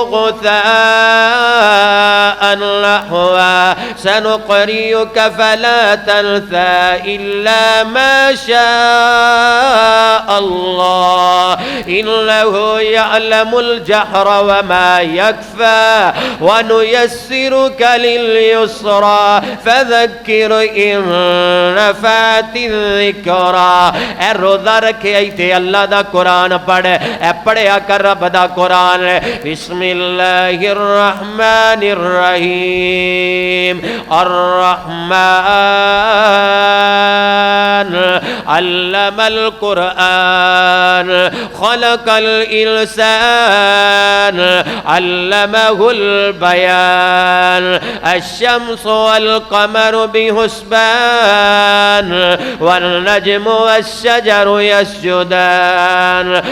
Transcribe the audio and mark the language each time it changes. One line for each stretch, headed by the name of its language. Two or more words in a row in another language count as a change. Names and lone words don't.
Arabic: غثاء نحوا سنقرئك فلا تنسى إلا ما شاء الله إنه يعلم الجهر وما يكفى ونيسرك لليسرى فذكر إن نفعت الذكرى
Punjabi: اے روزہ رکھے ایتے اللہ دا قرآن پڑھ اے پڑھیا کر رب دا قرآن
Arabic: بسم اللہ الرحمن الرحیم الرحمن علم القرآن خلق الإنسان علمه البيان الشمس والقمر بحسبان والنجم والشجر يسجدان